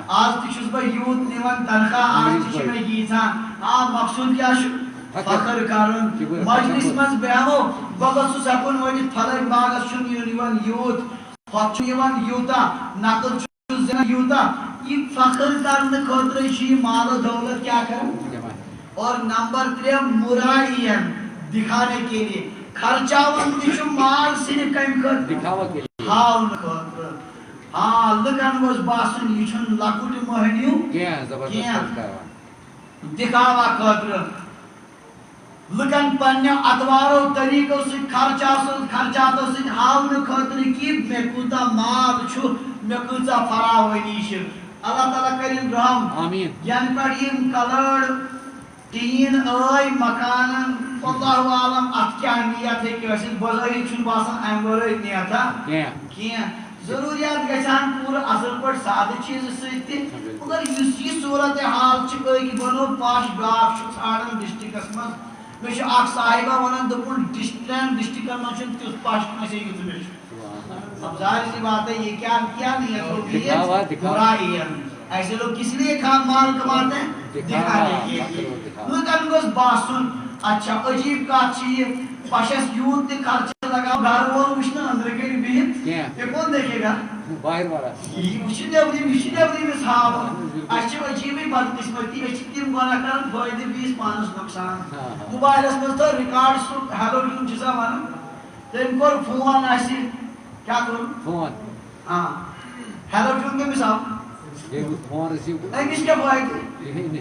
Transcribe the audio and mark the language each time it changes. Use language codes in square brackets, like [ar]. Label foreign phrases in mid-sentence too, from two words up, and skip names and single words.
[ks] آز تہِ چھُس بہٕ یوٗت نِوان تنخواہ آز تہِ چھِ مےٚ ییٖژاہ مقصوٗد کیٛاہ چھُ فخر کرُن مجلس منٛز بیٚہمو بہٕ گوٚژھُس ہٮ۪کُن ؤنِتھ پھلٲنۍ باغس چھُنہٕ یِوان یوٗت ہۄتھ چھُ یِوان یوٗتاہ نقٕد چھُ زینان یوٗتاہ یہ فخر کرنہٕ خٲطرٕ چھُ یہِ مال و دولت کیٛاہ کران اور نمبر 3 مرائین [ur] دکھانے کے لیے [ks] خرچاون تہِ چھُ مال صرف کمہِ خٲطرٕ ہاونہٕ خٲطرٕ ہاں لُکن گوٚژھ باسُن یہِ چھُنہٕ لۄکُٹ مٔہنیوٗ کینٛہہ دکھاوا خٲطرٕ لُکن پننیو اتوارو طریقو سۭتۍ خرچاتو سۭتۍ ہاونہٕ خٲطرٕ کہِ مےٚ کوٗتاہ مال چھُ مےٚ کۭژاہ فراوٲنی چھِ اللہ تعالیٰ کرن رحم آمین ین پر یم کلر تین آئی مکانن اللہ عالم ات کیا نیت ہے کہ اسی بظاہر چھن باسان ام ورٲے نیتا کینٛہہ ضروریات گژھان پورٕ اصل پٲٹھۍ سادٕ چیٖزٕ سۭتۍ تہِ مگر یُس یہِ صوٗرت حال چھِ أکۍ بنو پش بیٛاکھ چھُ ژھانڈان ڈسٹرکس منٛز مےٚ چھُ اکھ صاحبہ ونان دوٚپُن ترٛٮ۪ن ڈسٹرکن منٛز چھُنہٕ تیُتھ پش کٲنٛسے یُتھ مےٚ چھُ [ur] اب ظاہر سی بات ہے یہ کیا نیت ہوتی ہے برائی ہے ایسے لوگ کس لیے مال کماتے ہیں دکھانے کے لیے [ks] لوگن گوٚژھ باسُن اچھا عجیب کتھ چھِ یہِ پشس یوٗت تہِ خرچہٕ لگاو گھر وول وٕچھِ نہٕ أنٛدرٕ کَنہِ بِہِتھ [ur] یہ کون دیکھے گا [ks] یہ وٕچھِ نیبرِمِس ہاوُن اَسہِ چھِ عجیٖبٕے بدقسمتی أسۍ چھِ تِم گۄناہ کران فٲیدٕ بیٚیِس پانس نۄقصان موبایلس منٛز تھٲو رِکاڈ سُہ ہیلو ڈیوٗن چھِ سا ونان تٔمۍ کوٚر فون اَسہِ کیٛاہ کوٚرُن فون ہیلو ڈیوٗن کٔمِس آو أمِس کیٛاہ فٲیدٕ